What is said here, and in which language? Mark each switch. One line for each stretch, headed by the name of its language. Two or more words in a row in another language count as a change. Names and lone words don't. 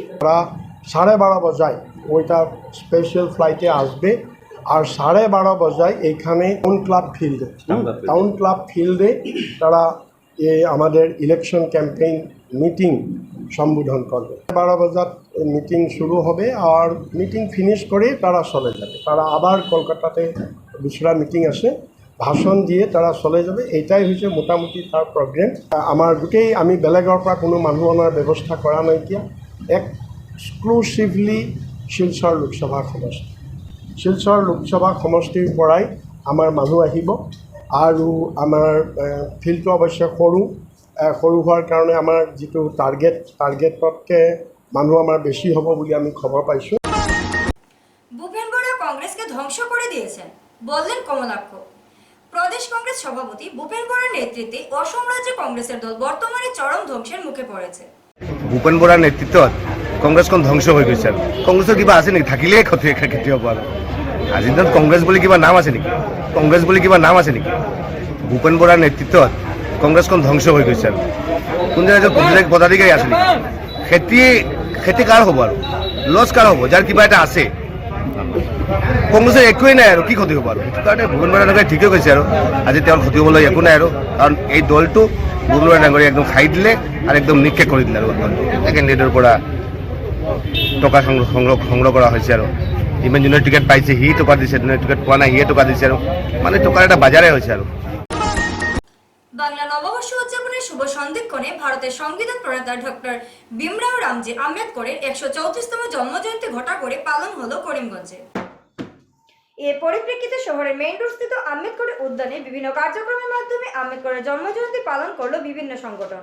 Bangla: তারা 12:30 বজায় ওইটা
English: special flight
Bangla: আসবে আর 12:30 বজায় এইখানে টাউন ক্লাব ফিল্ডে তারা আমাদের
English: election campaign meeting
Bangla: সম্বোধন করবে। 12 বজাত মিটিং শুরু হবে আর
English: meeting finish
Bangla: করে তারা চলে যাবে। তারা আবার কলকাতাতে দুসরা মিটিং আছে, ভাষণ দিয়ে তারা চলে যাবে। এইটাই হচ্ছে মোটামুটি তার প্রগ্রেম।
Assamese: আমার গোটেই আমি বেলেগৰ পৰা কোনো মানুহ অনাৰ ব্যৱস্থা কৰা নাইকিয়া, এক্সক্লুসিভলি শিলচৰ লোকসভা সমষ্টি। শিলচৰ লোকসভা সমষ্টিৰ পৰাই আমাৰ মানুহ আহিব আৰু আমাৰ ফিল্ডটো অৱশ্যে সৰু হোৱাৰ কাৰণে আমাৰ যিটো টাৰ্গেটতকৈ মানুহ আমাৰ বেছি হ'ব বুলি আমি খবৰ পাইছোঁ।
Bangla: ভূপেন বড়া কংগ্রেসকে ধ্বংস করে দিয়েছেন বললেন কমলাক্ষ। প্রদেশ কংগ্রেস সভাপতি ভূপেন বড়ার নেতৃত্বে অসম রাজ্য কংগ্রেসের দল বর্তমানে চরম ধ্বংসের মুখে পড়েছে।
Assamese: ভূপেন বড়াৰ নেতৃত্বত কংগ্ৰেছখন ধ্বংস হৈ গৈছে। আৰু কংগ্ৰেছৰ কিবা আছে নেকি? থাকিলেই ক্ষতি হ'ব। আৰু আজিৰ দিনত কংগ্ৰেছ বুলি কিবা নাম আছে নেকি? ভূপেন বড়াৰ নেতৃত্বত কংগ্ৰেছখন ধ্বংস হৈ গৈছে। আৰু কোন ৰাজ্যত পদাধিকাৰী আছে নেকি? খেতি কাৰ হ'ব? আৰু লছ কাৰ হ'ব? যাৰ কিবা এটা আছে। কংগ্ৰেছৰ একোৱেই নাই আৰু কি ক্ষতি হ'ব? আৰু সেইটো কাৰণে ভূপেন বড়া ডাঙৰীয়াই ঠিকে কৈছে। আৰু আজি তেওঁৰ ক্ষতি হ'বলৈ একো নাই। আৰু কাৰণ এই দলটো ভূপেন বড়া ডাঙৰীয়াই একদম খাই দিলে আৰু একদম নিক্ষেপ কৰি দিলে। আৰু কেণ্ডিডেটৰ পৰা টকা সংগ্ৰহ কৰা হৈছে। আৰু যিমান যোনে টিকেট পাইছে সি টকা দিছে, যোনে টিকেট পোৱা নাই সিয়ে টকা দিছে। আৰু মানে টকাৰ এটা বাজাৰে হৈছে। আৰু
Bangla: বাংলা নববর্ষ উদযাপনের শুভ সন্ধিক্ষণে ভারতের সংবিধান প্রণেতা ডক্টর ভীমরাও রামজি আম্বেদকরের 134তম জন্মজয়ন্তী ঘটা করে পালন হলো করিমগঞ্জে। এর পরিপ্রেক্ষিতে শহরের মেইন রোড স্থিত আম্বেদকরের উদ্যানে বিভিন্ন কার্যক্রমের মাধ্যমে আম্বেদকরের জন্মজয়ন্তী পালন করলো বিভিন্ন সংগঠন।